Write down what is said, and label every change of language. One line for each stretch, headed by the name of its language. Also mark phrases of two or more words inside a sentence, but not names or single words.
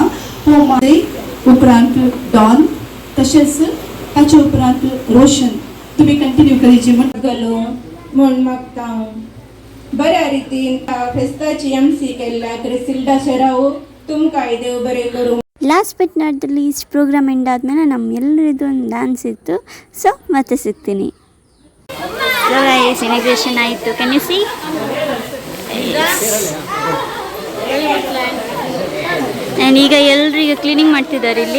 Konkani: हो माझे उपरांत डॉन, तशेंच ताचे उपरांत रोशन तुम्ही कंटिन्यू करीचे म्हूण मागता. बऱ्या रितीन फेस्ताची MC केल्ल्या क्रिसिल्डा शेराव तुमकां देव बरें करूं.
English: last but not the least, program end
Kannada: ಆದಮೇಲೆ ನಮ್ಮೆಲ್ಲರಿದ್ದು ಒಂದು ಡ್ಯಾನ್ಸ್ ಇತ್ತು. ಸೊ ಮತ್ತೆ ಸಿಗ್ತೀನಿ. ಇನಾಗ್ರೇಷನ್ ಆಯಿತು.
English: can you see?
Kannada: ಆ್ಯಂಡ್ ಈಗ ಎಲ್ಲರೂ ಈಗ ಕ್ಲೀನಿಂಗ್ ಮಾಡ್ತಿದ್ದಾರೆ ಇಲ್ಲಿ.